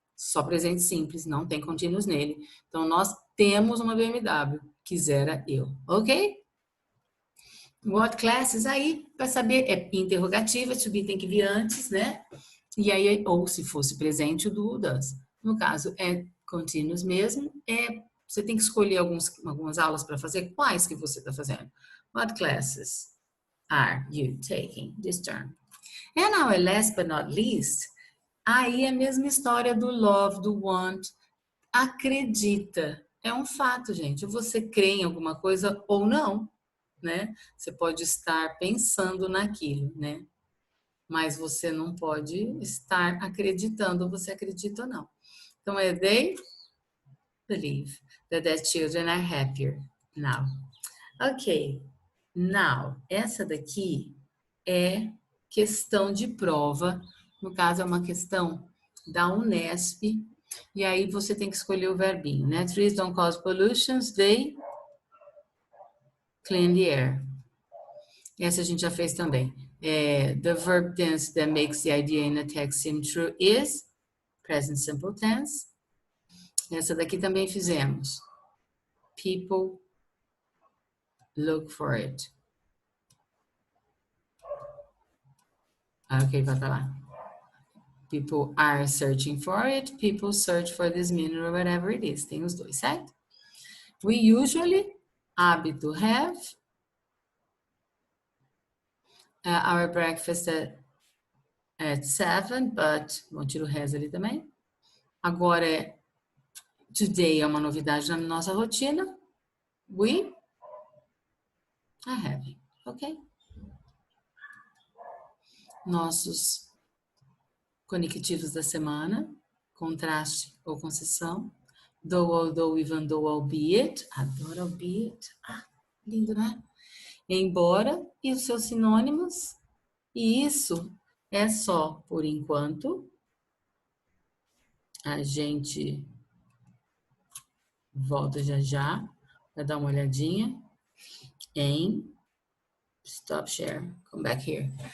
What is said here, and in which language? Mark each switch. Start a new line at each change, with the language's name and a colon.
Portuguese: Só presente simples, não tem contínuos nele. Então, nós temos uma BMW, quisera eu, ok?
English: What classes?
Portuguese: Aí, para saber, é interrogativa, to be tem que vir antes, né? E aí, ou se fosse presente, o do does. No caso, é contínuos mesmo, você tem que escolher algumas aulas para fazer. Quais que você está fazendo?
English: What classes are you taking this term? And now, last but not least,
Portuguese: aí é a mesma história do love, do want. Acredita. É um fato, gente. Você crê em alguma coisa ou não, né? Você pode estar pensando naquilo, né? Mas você não pode estar acreditando, você acredita ou não. Então, é
English: they believe that their children are happier now.
Portuguese: Ok, now, essa daqui é questão de prova, no caso é uma questão da Unesp, e aí você tem que escolher o verbinho, né?
English: Trees don't cause pollutions, they clean the air.
Portuguese: Essa a gente já fez também.
English: The verb tense that makes the idea in a text seem true is present simple tense.
Portuguese: Essa daqui também fizemos.
English: People look for it.
Portuguese: Ok, vai pra lá.
English: People are searching for it. People search for this meaning or whatever it is.
Portuguese: Tem os dois, certo?
English: We usually,
Portuguese: hábito,
English: have our breakfast at 7, but
Portuguese: vamos tirar o has ali também. Agora, today é uma novidade na nossa rotina.
English: We are having, ok?
Portuguese: Nossos conectivos da semana, contraste ou concessão.
English: Though, although, even though, albeit.
Portuguese: Adoro albeit. Ah, lindo, né? Embora e os seus sinônimos. E isso é só por enquanto. A gente volta já já para dar uma olhadinha em stop share,
English: come back here.